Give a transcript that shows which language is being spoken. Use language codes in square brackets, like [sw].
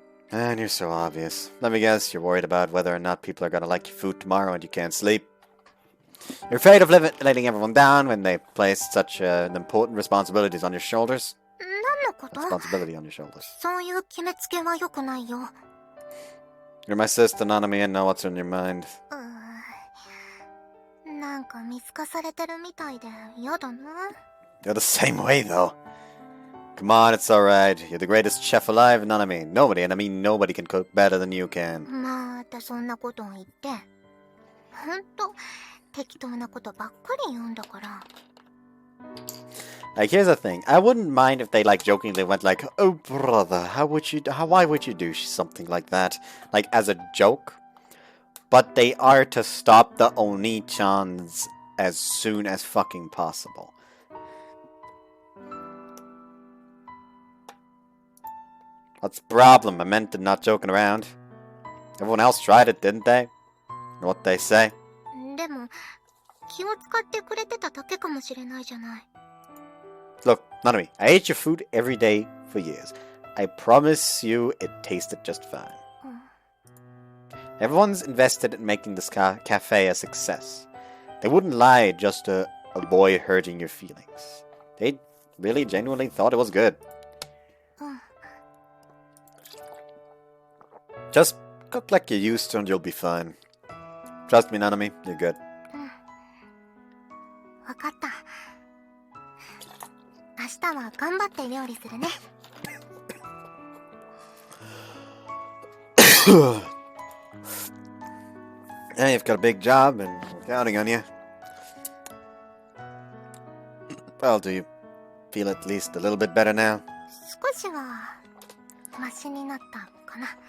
[en] And you're so obvious. Let me guess, you're worried about whether or not people are gonna like your food tomorrow and you can't sleep. You're afraid of letting everyone down when they place such important responsibilities on your shoulders. [ja] 何のこと？ [en] Responsibility on your shoulders. [ja] そういう決めつけは良くないよ。 [en] You're my sister, Nanami, and know what's on your mind. [ja] なんか見透かされてるみたいで嫌だな。 [en] You're the same way, though. Come on, it's alright. You're the greatest chef alive, Nanami. Nobody, and I mean nobody, can cook better than you can. [ja] またそんなことを言って。ほんと適当なことばっかり言うんだから。 [en] Like, here's the thing. I wouldn't mind if they, like, jokingly went like, "Oh, brother, why would you do something like that?" Like, as a joke. But they are to stop the Oni-chans as soon as fucking possible. What's the problem? I meant it, not joking around. Everyone else tried it, didn't they? Know what they say? [ja] でも気を使ってくれてただけかもしれないじゃない。 [en] Look, Nanami, I ate your food every day for years. I promise you it tasted just fine. Everyone's invested in making this cafe a success. They wouldn't lie just to avoid hurting your feelings. They really genuinely thought it was good. Just cook like you used to and you'll be fine. Trust me, Nanami, you're good. [ja] わかった。明日は頑張って料理するね。 [en] Yeah, you've got a big job and we're counting on you. Well, do you feel at least a little bit better now? [ja] 少しはマシになったかな。